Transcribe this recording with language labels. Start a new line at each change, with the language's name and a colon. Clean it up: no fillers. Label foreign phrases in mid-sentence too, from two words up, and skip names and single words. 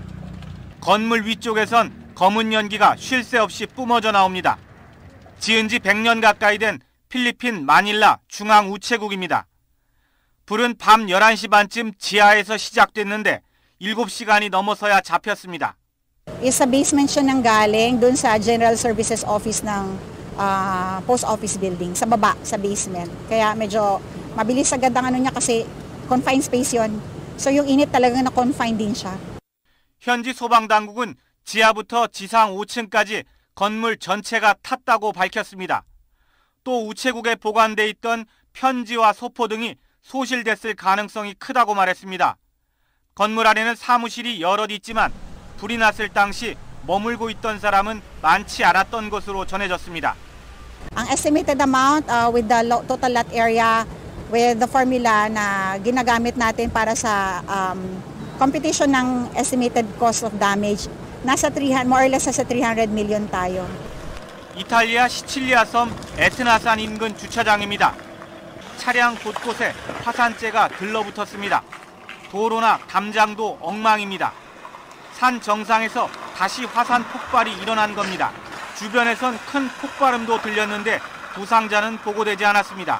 Korean: 건물 위쪽에선 검은 연기가 쉴 새 없이 뿜어져 나옵니다. 지은 지 100년 가까이 된 필리핀 마닐라 중앙우체국입니다. 불은 밤 11시 반쯤 지하에서 시작됐는데 7시간이 넘어서야 잡혔습니다.
Filipino: Sa basement siya nang galing doon sa General Services Office ng post office building sa baba, sa basement. Kaya medyo mabilis agad ang ano niya kasi
English: confined space
Filipino: yon. So yung init talagang na-confine din siya.
Korean: 현지 소방당국은 지하부터 지상 5층까지 건물 전체가 탔다고 밝혔습니다. 또 우체국에 보관돼 있던 편지와 소포 등이 소실됐을 가능성이 크다고 말했습니다. 건물 안에는 사무실이 여럿 있지만 불이 났을 당시 머물고 있던 사람은 많지 않았던 것으로 전해졌습니다.
English: Ang estimated amount with the total lot area with the formula
Filipino: na ginagamit natin para sa
English: computation ng estimated cost of damage, nasa 300, more or less nasa 300 million tayo.
Korean: 이탈리아 시칠리아 섬 에트나산 인근 주차장입니다. 차량 곳곳에 화산재가 들러붙었습니다. 도로나 담장도 엉망입니다. 산 정상에서 다시 화산 폭발이 일어난 겁니다. 주변에선 큰 폭발음도 들렸는데 부상자는 보고되지 않았습니다.